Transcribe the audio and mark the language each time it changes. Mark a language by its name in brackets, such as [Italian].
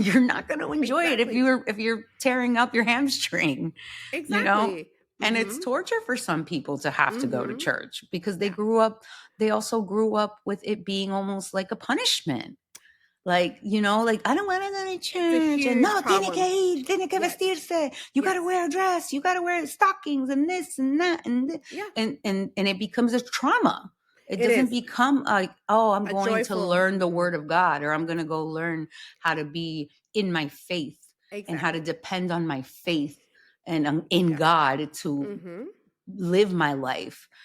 [English] You're not going to enjoy it if you're tearing up your hamstring. Exactly. And it's torture for some people to have to go to church because they also grew up with it being almost like a punishment. Like, I don't want to go to church. And no, [Spanish] tiene que vestirse. [English] You got to wear a dress. You got to wear stockings and this and that. And it becomes a trauma. It doesn't become like, oh, I'm going to learn the word of God, or I'm going to go learn how to be in my faith and how to depend on my faith and in God to live my life.